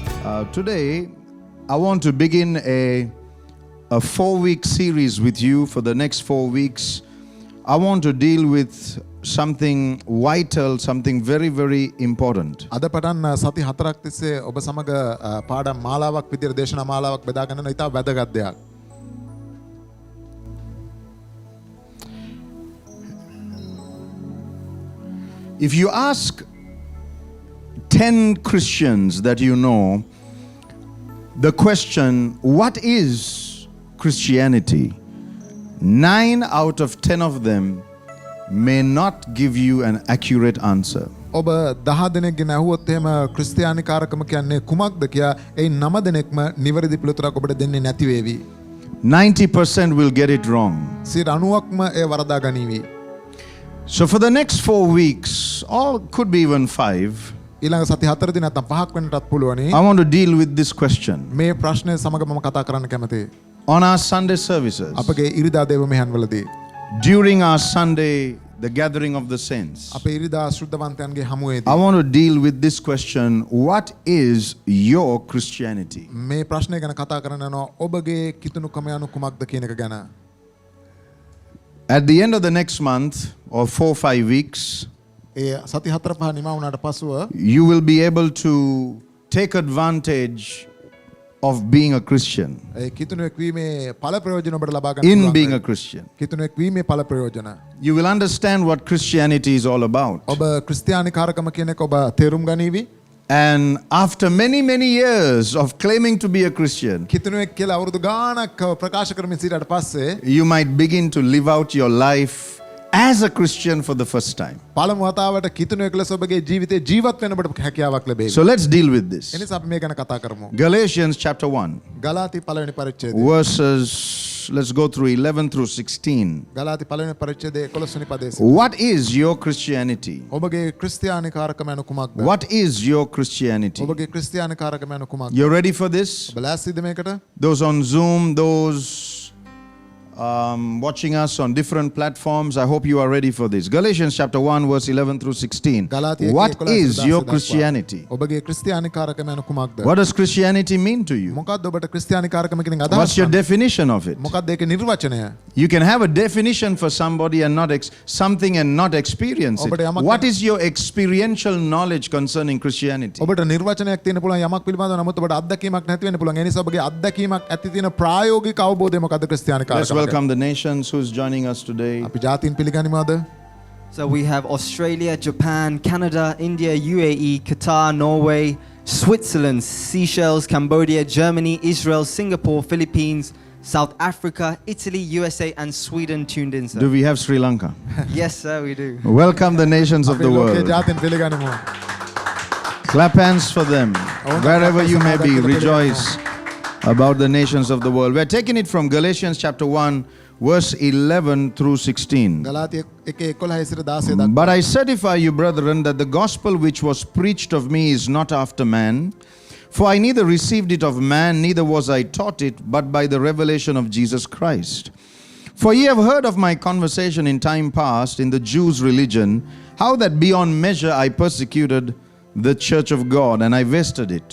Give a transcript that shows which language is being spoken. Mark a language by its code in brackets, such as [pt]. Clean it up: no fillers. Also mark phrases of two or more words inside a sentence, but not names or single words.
[en] Today, I want to begin a 4-week series with you for the next 4 weeks. I want to deal with something vital, something very, very important. [si] අද පටන් සති 4ක් තිස්සේ ඔබ සමග පාඩම් මාලාවක් විදියට දේශනා මාලාවක් බෙදා ගන්න ඉතා වැදගත් දෙයක්. [en] If you ask 10 Christians that you know the question, what is Christianity? 9 out of 10 of them may not give you an accurate answer. [si] ඔබ 10 දෙනෙක්ගෙන අහුවොත් එහෙම ක්‍රිස්තියානිකාරකම කියන්නේ කුමක්ද කියා ඒ 9 දෙනෙක්ම නිවැරදි පිළිතුරක් ඔබට දෙන්නේ නැති වේවි. [en] 90% will get it wrong. [si] 90%ක්ම ඒ වරදා ගනීවි. [en] So for the next 4 weeks, or could be even 5, [si] ඊළඟ සති 4 දින නැත්නම් 5ක් වෙනටත් පුළුවනි. [en] I want to deal with this question. [si] මේ ප්‍රශ්නය සමග මම කතා කරන්න කැමතියි. [en] On our Sunday services, [si] අපගේ ඉරිදා දේව මෙහෙයන්වලදී [en] during our Sunday, the gathering of the saints, [si] අපේ ඉරිදා ශුද්ධවන්තයන්ගේ හමුවේදී [en] I want to deal with this question, what is your Christianity? [si] මේ ප්‍රශ්නය ගැන කතා කරන්න යනවා ඔබගේ කිතුණුකම යනු කුමක්ද කියන එක ගැන. [en] At the end of the next month, or 4-5 weeks, [si] ඒ සති 4-5 නිමා වුණාට පසුව [en] you will be able to take advantage of being a Christian, [si] ඒ කිතුණුවෙක් වීමේ ඵල ප්‍රයෝජන ඔබට ලබා ගන්න [en] in [si] පුළුවන්. [en] being a Christian. [si] කිතුණුවෙක් වීමේ ඵල ප්‍රයෝජන. [en] You will understand what Christianity is all about. [si] ඔබ ක්‍රිස්තියානිකාරකම කියන එක ඔබ තේරුම් ගනීවි. [en] And after many, many years of claiming to be a Christian, [si] කිතුණුවෙක් කියලා අවුරුදු ගාණක් ප්‍රකාශ කරමින් සිටියට පස්සේ [en] you might begin to live out your life as a Christian for the first time. [si] පළමු වතාවට කිතුණුවෙක් ලෙස ඔබගේ ජීවිතේ ජීවත් වෙන්න ඔබට හැකියාවක් ලැබෙයි. [en] So let's deal with this. [si] එනිසා අපි මේ ගැන කතා කරමු. [en] Galatians chapter 1, [si] ගලාති පළවෙනි පරිච්ඡේදය. [en] verses, let's go through 11 through 16. [si] ගලාති පළවෙනි පරිච්ඡේදයේ 11 වෙනි පදයේ. [en] What is your Christianity? [si] ඔබගේ ක්‍රිස්තියානිකාරකම යනු කුමක්ද? [en] What is your Christianity? [si] ඔබගේ ක්‍රිස්තියානිකාරකම යනු කුමක්ද? [en] You're ready for this? [si] ඔබ ලෑස්තිද මේකට? [en] Those on Zoom, those watching us on different platforms, I hope you are ready for this. Galatians chapter 1, verse 11 through 16. What is your Christianity? [si] ඔබගේ ක්‍රිස්තියානිකාරකම යනු කුමක්ද? [en] What does Christianity mean to you? [si] මොකක්ද ඔබට ක්‍රිස්තියානිකාරකම කියන අදහස? [en] What's your definition of it? [si] මොකක්ද ඒකේ නිර්වචනය? [en] You can have a definition for somebody and not something and not experience it. What is your experiential knowledge concerning Christianity? [si] ඔබට නිර්වචනයක් තියෙන පුළුවන් යමක් පිළිබඳව නමුත් ඔබට අත්දැකීමක් නැති වෙන්න පුළුවන්. ඒ නිසා ඔබගේ අත්දැකීමක් ඇති තියෙන ප්‍රායෝගික අවබෝධය මොකක්ද ක්‍රිස්තියානිකාරකම? [en] Welcome the nations who's joining us today. [si] අපි ජාතීන් පිළිගනිමු අද. [en] So we have Australia, Japan, Canada, India, UAE, Qatar, Norway, Switzerland, Seychelles, Cambodia, Germany, Israel, Singapore, Philippines, South Africa, Italy, USA and Sweden tuned in, sir. Do we have Sri Lanka? Yes, sir, we do. Welcome the nations of [si] අපි [en] the [si] ලෝකේ [en] world. [si] ජාතීන් පිළිගනිමු. [en] Clap hands for them. Wherever you may be, rejoice about the nations of the world. We're taking it from Galatians chapter 1, verse 11 through 16. [si] ගලාති 1:11 සිට 16 දක්වා. [en] But I certify you, brethren, that the gospel which was preached of me is not after man. For I neither received it of man, neither was I taught it, but by the revelation of Jesus Christ. For ye have heard of my conversation in time past in the Jews' religion, how that beyond measure I persecuted the church of God, and I wasted it.